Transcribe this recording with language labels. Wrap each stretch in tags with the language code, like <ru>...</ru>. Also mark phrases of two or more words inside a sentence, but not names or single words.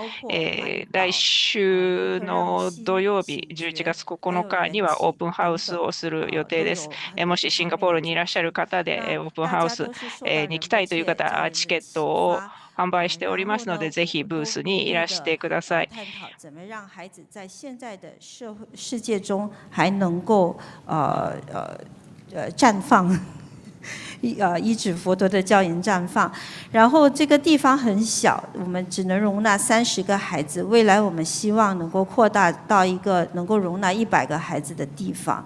<ja>来週の土曜日、11月9日にはオープンハウスをする予定です。もしシンガポールにいらっしゃる方でオープンハウスに行きたいという方、チケットを販売しておりますので、ぜひブースにいらしてください。</ja> <zh>怎么让孩子在现在的世界中还能够绽放，依止佛陀的教言绽放。然后这个地方很小，我们只能容纳30个孩子。未来我们希望能够扩大到一个能够容纳100个孩子的地方。</zh>